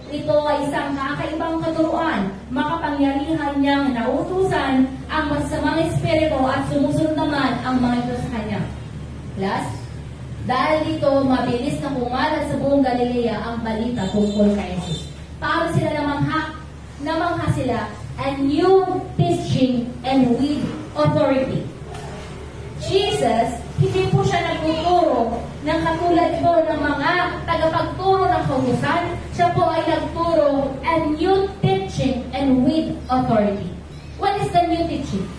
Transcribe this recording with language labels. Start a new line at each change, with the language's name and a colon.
Filipino: Ito ay isang kakaibang katuruan, makapangyarihan niyang nautusan ang masamang espiritu at sumusunod naman ang mga ito sa kanya. Last, dahil dito mabilis na kumalat sa buong Galilea ang balita tungkol kay Jesus. Paano sila namangha? Namangha sila
English: and new teaching and with authority.
Filipino: Jesus, hindi po siya nagtuturo ng katulad po ng mga tagapagturo ng kautusan. Siya po ay nagturo
English: and new teaching and with authority. What is the new teaching?